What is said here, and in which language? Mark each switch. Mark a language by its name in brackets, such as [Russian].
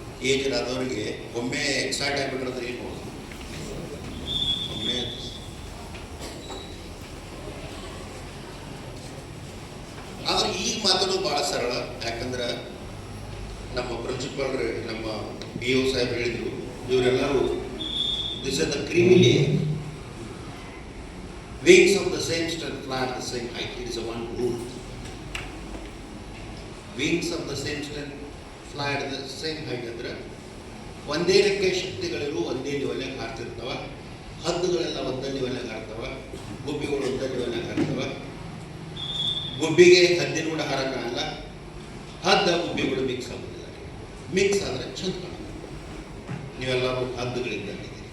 [Kannada] Aged ಆದವ್ರಿಗೆ ಒಮ್ಮೆ excite ಆಗಿಬಿಟ್ರೆ ಏನು ಒಮ್ಮೆ ಆದ್ರೆ ಈಗ ಮಾತಾಡೋದು ಭಾಳ ಸರಳ. ಯಾಕಂದ್ರೆ ನಮ್ಮ ಪ್ರಿನ್ಸಿಪಾಲ್ ನಮ್ಮ BO ಸಾಹೇಬ್ ಹೇಳಿದ್ರು, ಇವರೆಲ್ಲರೂ [English] This is the ಕ್ರಿಮಿಲಿ wings of the same strength fly at the same height. It is a one rule. Wings of the same strength fly at the same height [Kannada] ಅಂದ್ರೆ ಒಂದೇ ರೆಕ್ಕೆ ಶಕ್ತಿಗಳಿರು ಒಂದೇ ಲೆವೆಲ್ನಾಗ ಹಾರ್ತಿರ್ತಾವ. ಹದ್ದುಗಳೆಲ್ಲ ಒಂದೇ ಲೆವೆಲ್ನಾಗ ಹಾರ್ತಾವ, ಗುಬ್ಬಿಗಳು ಒಂದೇ ಲೆವೆಲ್ನಾಗ ಹಾರ್ತಾವ. ಗುಬ್ಬಿಗೆ ಹದ್ದಿನ ಕೂಡ ಹಾರಕ್ಕಾಗಲ್ಲ, ಹದ್ದ ಗುಬ್ಬಿಗಳು ಮಿಕ್ಸ್ ಆಗೋದಿಲ್ಲ. ಮಿಕ್ಸ್ ಆದರೆ ಚಂದ ಕಾಣುತ್ತೆ. ನೀವೆಲ್ಲರೂ ಹದ್ದುಗಳಿದ್ದಂಗೆ.